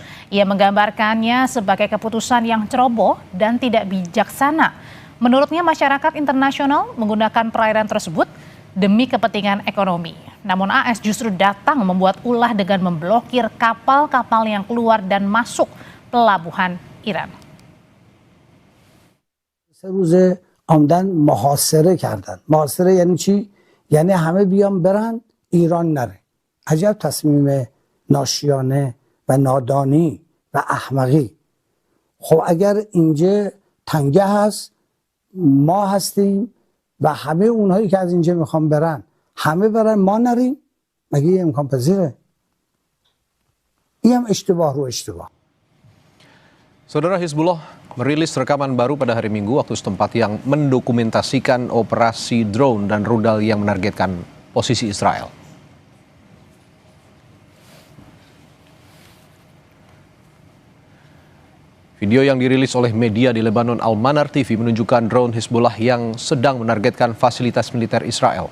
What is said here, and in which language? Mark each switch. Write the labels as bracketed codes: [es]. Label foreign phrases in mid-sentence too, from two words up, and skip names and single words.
[id] Ia menggambarkannya sebagai keputusan yang ceroboh dan tidak bijaksana. Menurutnya masyarakat internasional menggunakan perairan tersebut demi kepentingan ekonomi. Namun AS justru datang membuat ulah dengan memblokir kapal-kapal yang keluar dan masuk pelabuhan Iran. [fa] سه روز آمدن محاصره کردن. محاصره یعنی چی؟ یعنی همه بیان برن ایران نره. عجب تصمیم ناشیانه و نادانی و احمقی. خب اگر اینجا تنگه هست ما هستیم و همه اونهایی که از اینجا میخوان برن همه برن ما نریم، مگه این امکان پذیره؟ این هم اشتباه رو اشتباه. [id] Saudara, Hizbullah merilis rekaman baru pada hari Minggu waktu setempat yang mendokumentasikan operasi drone dan rudal yang menargetkan posisi Israel. Video yang dirilis oleh media di Lebanon Al-Manar TV menunjukkan drone Hizbullah yang sedang menargetkan fasilitas militer Israel.